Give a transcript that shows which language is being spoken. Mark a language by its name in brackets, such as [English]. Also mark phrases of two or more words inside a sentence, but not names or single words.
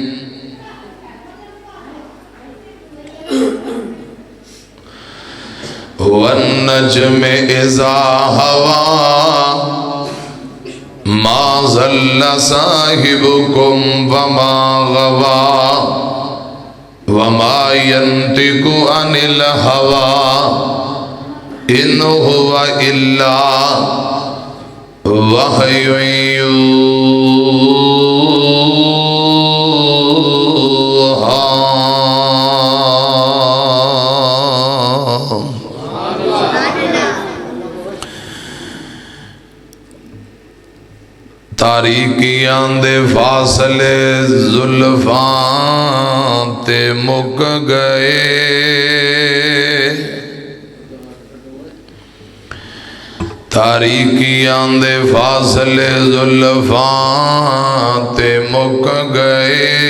[Arabic] والنجم إذا هوى ما ضل صاحبكم وما غوى وما ينطق عن الهوى إن هو إلا وحي يوحى [Punjabi] تاریکیاں دے فاصلے زلفاں تے مک گئے تاریکیاں دے فاصلے زلفاں تے مک گئے